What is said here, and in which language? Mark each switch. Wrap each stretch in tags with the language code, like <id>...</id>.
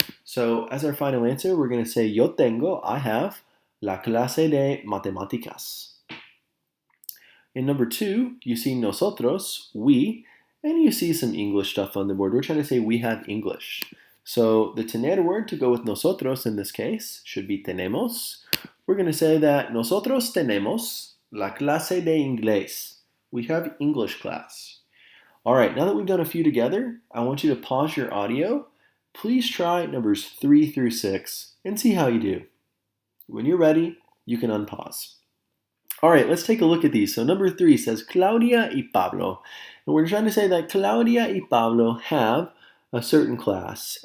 <en>So as our final answer, we're going to say</en> <es>yo tengo,</es> <en>I have,</en> <es>la clase de matemáticas.</es> <en>In number two, you see nosotros, we, and you see some English stuff on the board. We're trying to say we have English. So the tener word to go with nosotros in this case should be tenemos. We're going to say that</en> <es>nosotros tenemos la clase de inglés.</es> <en>We have English class. All right, now that we've done a few together, I want you to pause your audio. Please try numbers 3 through 6 and see how you do. When you're ready, you can unpause. All right, let's take a look at these. So number 3 says Claudia y Pablo. And we're trying to say that Claudia y Pablo have a certain class.</en>